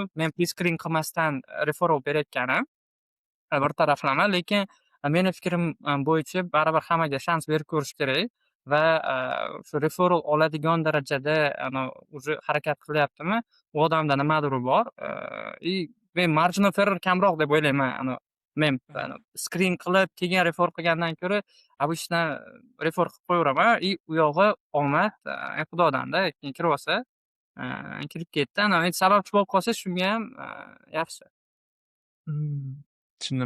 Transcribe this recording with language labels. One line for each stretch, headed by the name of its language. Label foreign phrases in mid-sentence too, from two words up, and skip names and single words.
Uzbek: Men pre-screen qilmasdan referral berayotganim bir taraflama, lekin meni fikrim bo'yicha baribir hammaga shans berib ko'rish kerak va shu referral oladigan darajada уже harakat qilyaptimi, u odamda nimadir bor. Men
English: margin of error
Uzbek: kamroq deb o'ylayman. Men screen qilib keyin refer qilgandan ko'ra, обычно refer qilib qo'yaveraman. U yog'i omad, Xudodan-da, keyin kirib olsa, kirib ketdi. Endi sababchi bo'lib qolsa shunga ham yaxshi. Tushundim.